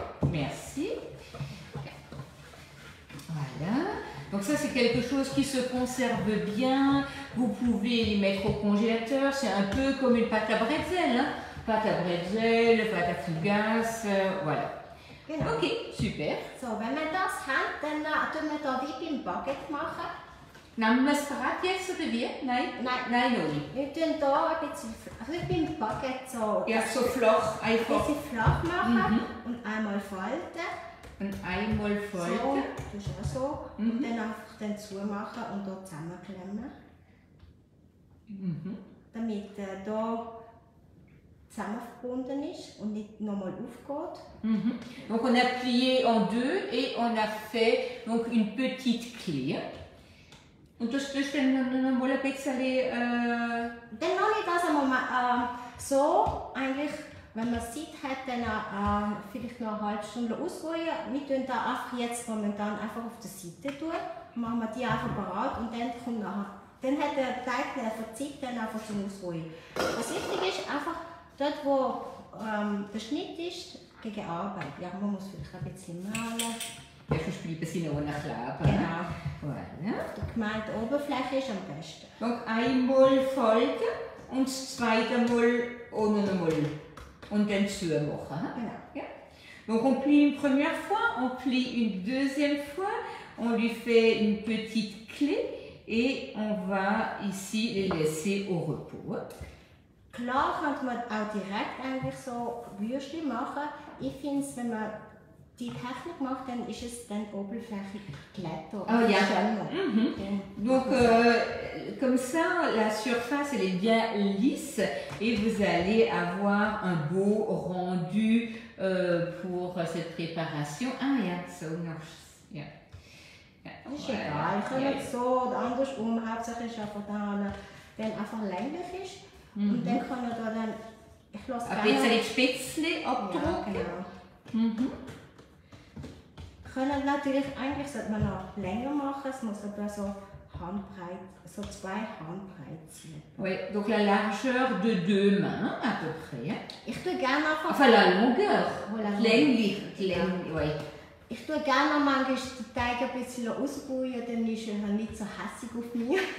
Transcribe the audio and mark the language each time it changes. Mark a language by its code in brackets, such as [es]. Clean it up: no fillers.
[fr] Merci. Voilà. Donc ça c'est quelque chose qui se conserve bien. Vous pouvez les mettre au congélateur. C'est un peu comme une pâte à bretzel. Hein. Pâte à bretzel, pâte à fougasse, voilà. [de] Genau. [fr] Ok, super. [de] So, wenn wir das haben, dann tun wir hier wie beim Baguette machen. Nehmen wir es parat jetzt oder wie? Nein? Nein. Nein, noch nicht. Wir tun hier ein bisschen, also beim Baguette so, Ja, so flach ein einfach. bisschen flach machen und einmal falten. Und einmal So, falten. das ist auch so. Und dann einfach dann zumachen und hier zusammenklemmen. Damit hier zusammen verbunden ist und nicht nochmal aufgeht. [fr] Donc on a plié en deux et on a fait donc une petite clé. [de] Und das ist dann noch mal ein bisschen Dann noch nicht das einmal so eigentlich, wenn man Zeit hat, dann vielleicht noch eine halbe Stunde ausruhen. Wir tun da einfach jetzt momentan einfach auf der Seite tun. Machen wir die einfach parat und dann kommt nachher. Dann hat der Teig einfach Zeit dann einfach zum Ausruhen. Was wichtig ist, einfach dort wo der Schnitt ist, gegen Arbeit. Ja, man muss vielleicht ein bisschen malen. Ja, sonst bleiben sie noch nachkleben. Genau. [fr] Voilà. [de] Die gemeinte Oberfläche ist am besten. Donc einmal falten und das zweite Mal auch noch einmal. Und dann zumachen. Genau. Ja. [fr] Donc on plie une première fois, on plie une deuxième fois, on lui fait une petite clé et on va ici les laisser au repos. [de] Klar könnte man auch direkt eigentlich so Würstchen machen. Ich finde es, wenn man die Technik macht, dann ist es dann oberflächig glätter. Ah, ja. Schöner. [fr] Donc comme ça, la surface elle est bien lisse et vous allez avoir un beau rendu pour cette préparation. [de] Ah ja, so noch. Ja. Ja. Das ist egal, ich kann es so oder andersrum, hauptsächlich ist einfach dann einfach länglich ist. Und dann kann er da dann, ich lasse ein bisschen Spätzle abdrucken. Ja, genau. Können natürlich, eigentlich sollte man noch länger machen, es muss aber so handbreit, so 2 Handbreit sein. [fr] Oui, donc la largeur de 2 mains à peu près. [de] Ich tue gerne einfach... [fr] Enfin la longueur, Voilà. [de] länglich, oui. Ich tue gerne noch manchmal den Teig ein bisschen ausbauen, dann ist er nicht so hässig auf mich.